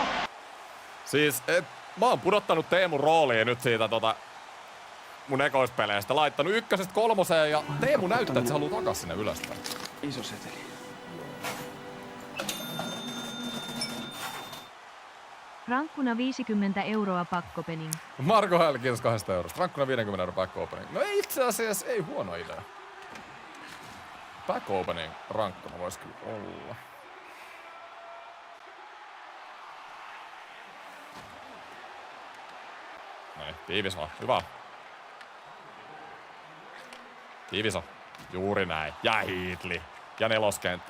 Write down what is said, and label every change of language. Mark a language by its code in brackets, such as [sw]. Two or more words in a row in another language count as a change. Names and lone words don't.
[fi] Siis, mä oon pudottanut Teemun rooliin nyt siitä mun ekoista peleistä. Laittanut 1-3 ja Teemu näyttää, että se haluaa takas sinne ylöspäin. Iso seteli. Rankkuna 50 euroa pakkopening. Marko Häl, kiitos 2 eurosta. Rankkuna 50 euroa [en] back opening. [fi] No ei itse asiassa, ei huono idea. [en] Back opening [fi] rankkuna vois kyllä olla. Noin, tiivis vaan. Hyvä. Tiivis on. Juuri näin. Ja Heatley. Ja neloskenttä.